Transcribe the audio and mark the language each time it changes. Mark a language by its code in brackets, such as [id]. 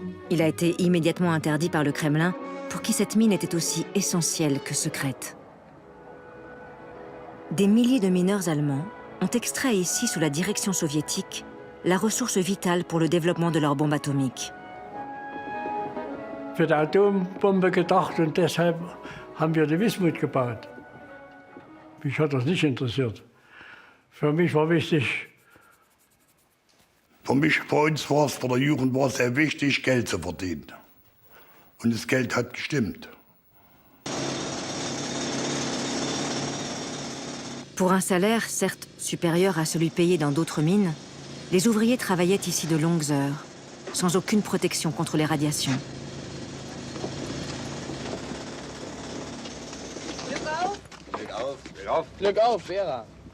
[fr] Il a été immédiatement interdit par le Kremlin, pour qui cette mine était aussi essentielle que secrète. Des milliers de mineurs allemands ont extrait ici, sous la direction soviétique, la ressource vitale pour le développement de leur bombe atomique. [de] Für die Atombombe gedacht und deshalb haben wir die Wismut gebaut. Mich hat das nicht interessiert. Für mich war wichtig. Für uns war es, für die Jugend war es sehr wichtig, Geld zu verdienen. Und das Geld hat gestimmt. [fr] Pour un salaire, certes supérieur à celui payé dans d'autres mines, les ouvriers travaillaient ici de longues heures, sans aucune protection contre les radiations. [de] Glück auf! Glück auf! Glück auf, Vera!